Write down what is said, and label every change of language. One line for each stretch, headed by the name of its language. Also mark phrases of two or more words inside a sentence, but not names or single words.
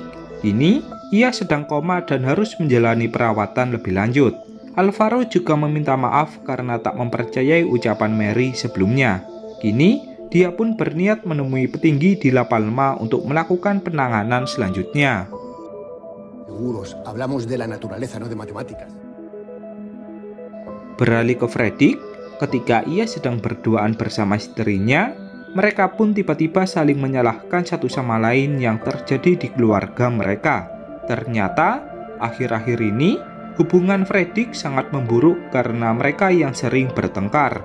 Indonesian: Kini, ia sedang koma dan harus menjalani perawatan lebih lanjut. Alvaro juga meminta maaf karena tak mempercayai ucapan Mary sebelumnya. Kini, dia pun berniat menemui petinggi di La Palma untuk melakukan penanganan selanjutnya.
Spanish: Seguros, hablamos de la naturaleza, no de matemáticas.
Indonesian: Beralih ke Fredrik, ketika ia sedang berduaan bersama istrinya, mereka pun tiba-tiba saling menyalahkan satu sama lain yang terjadi di keluarga mereka. Ternyata, akhir-akhir ini, hubungan Fredrik sangat memburuk karena mereka yang sering bertengkar.